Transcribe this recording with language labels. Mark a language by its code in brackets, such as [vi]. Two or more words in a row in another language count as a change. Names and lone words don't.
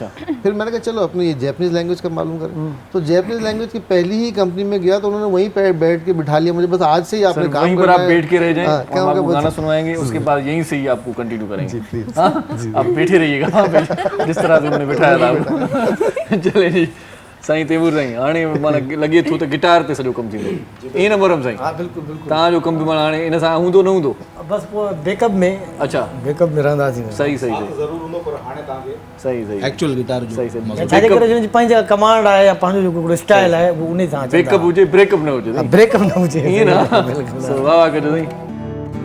[ur] پھر میں نے کہا چلو اپنی یہ [en] Japanese language [ur] کا معلوم کریں۔ تو [en] Japanese language [ur] کی پہلی ہی کمپنی میں گیا تو انہوں نے وہیں پہ بیٹھ کے بٹھا لیا مجھے، بس آج سے ہی آپ نے सर काम وہیں پر करना आप है। بیٹھ کے رہ جائیں, ہاں، کیا हम होगा आपको बस- گانا سنوائیں گے، اس کے بعد یہیں سے ہی آپ کو کنٹینیو کریں گے. प्लीज। हाँ? آپ بیٹھے رہیے گا وہاں پہ جس طرح سے انہوں نے بٹھایا تھا آپ کو. [sd] चले जी साईं तैमूर साईं, हाणे माना लॻे थो त गिटार ते सॼो कमु थींदो। ईअं न मरम साईं? हाँ बिल्कुल बिल्कुल। तव्हांजो कमु बि माना हाणे इन सां हूंदो न हूंदो? [ur] بس وہ بیک اپ میں, अच्छा [sd] बैकअप में रहंदासीं। सही सही सही ज़रूरु हूंदो, पर हाणे तव्हांखे सही सही [en] actual guitar [sd] जो सही सही। छाजे करे जिन पंहिंजा कमांड आहे या पंहिंजो जेको हिकिड़ो स्टाइल आहे उहो उन सां बैकअप हुजे, ब्रेकअप न हुजे। ब्रेकअप न हुजे। ईअं न? वाह वाह कजो साईं।